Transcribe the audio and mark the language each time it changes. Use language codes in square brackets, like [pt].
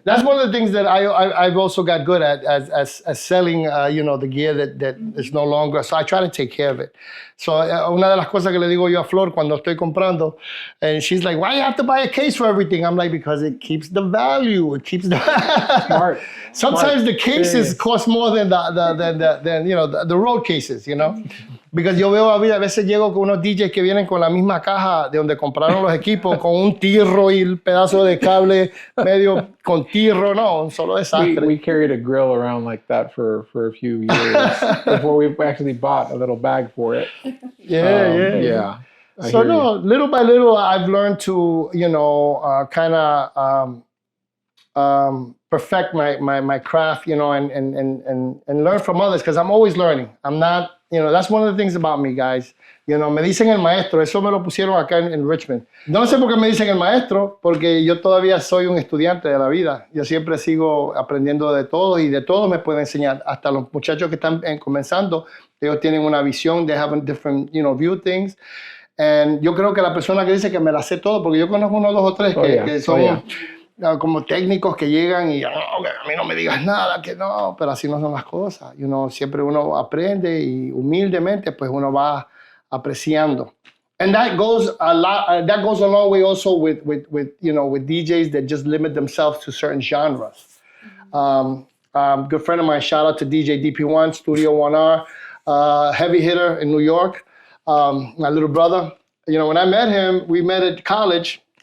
[en] That's one of the things that I've also got good at as selling, the gear that is no longer. So I try to take care of it. So [es] una de las cosas que le digo yo a Flor cuando estoy comprando, [en] and she's like, "Why you have to buy a case for everything?" I'm like, because it keeps the value. It keeps the Smart. Sometimes the cases cost more than the road cases, Because [es] yo veo a veces llego con unos DJs que vienen con la misma caja de donde compraron los equipos, con un tirro y el pedazo de cable medio con tirro, no, un solo desastre. [en] We carried a grill around like that for a few years before we actually bought a little bag for it. Yeah. So no, little by little, I've learned to, kind of perfect my craft, and learn from others because I'm always learning. I'm not. That's one of the things about me, guys. [es] Me dicen el maestro, eso me lo pusieron acá en Richmond. No sé por qué me dicen el maestro, porque yo todavía soy un estudiante de la vida. Yo siempre sigo aprendiendo de todo y de todo me pueden enseñar. Hasta los muchachos que están comenzando, ellos tienen una visión, [en] they have a different, view things. [es] And yo creo que la persona que dice que me la sé todo, porque yo conozco uno, dos o tres que son como técnicos que llegan y a mí no me digas nada, que no, pero así no son las cosas. Siempre uno aprende y humildemente pues uno va apreciando. [en] And that goes a long way also with DJs that just limit themselves to certain genres. Good friend of mine, shout out to DJ DP1, Studio 1R, heavy hitter in New York. My little brother. When I met him, we met at college.